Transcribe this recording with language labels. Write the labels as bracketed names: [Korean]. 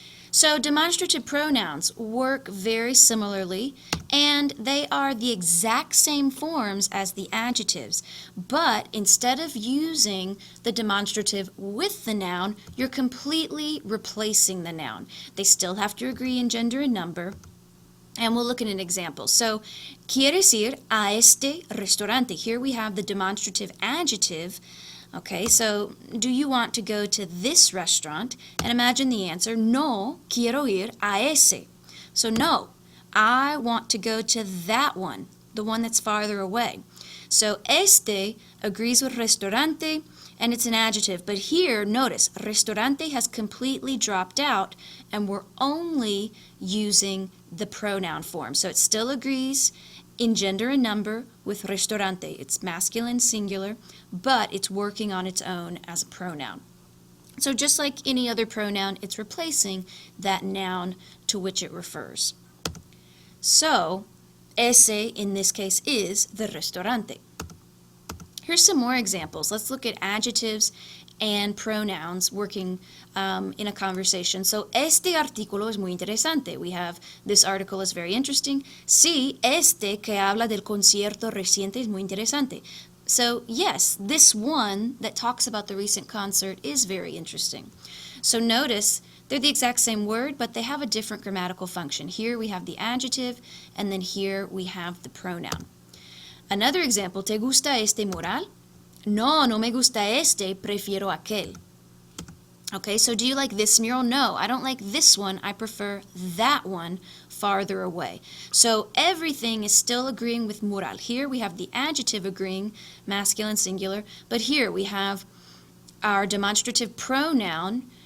[English] So demonstrative pronouns work very similarly, and they are the exact same forms as the adjectives, but instead of using the demonstrative with the noun, you're completely replacing the noun. They still have to agree in gender and number, and we'll look at an example. [Spanish] So, ¿quieres ir a este restaurante? [English] Here we have the demonstrative adjective. Okay, so do you want to go to this restaurant? [Spanish] And imagine the answer, no quiero ir a ese. [English] So no, I want to go to that one, the one that's farther away. So este agrees with restaurante, and it's an adjective. But here, notice, restaurante has completely dropped out, and we're only using the pronoun form. So it still agrees in gender and number with restaurante. It's masculine, singular, but it's working on its own as a pronoun. So just like any other pronoun, it's replacing that noun to which it refers. So, ese in this case is the restaurante. Here's some more examples. Let's look at adjectives and pronouns working in a conversation. [Spanish] So, este artículo es muy interesante. [English] We have, this article is very interesting. [Spanish] Sí, este que habla del concierto reciente es muy interesante. [English] So, yes, this one that talks about the recent concert is very interesting. So notice, they're the exact same word, but they have a different grammatical function. Here we have the adjective, and then here we have the pronoun. [Spanish] Another example, ¿te gusta este mural? No, no me gusta este, prefiero aquel. [English] Okay, so do you like this mural? No, I don't like this one. I prefer that one farther away. So everything is still agreeing with mural. Here we have the adjective agreeing, masculine, singular, but here we have our demonstrative pronoun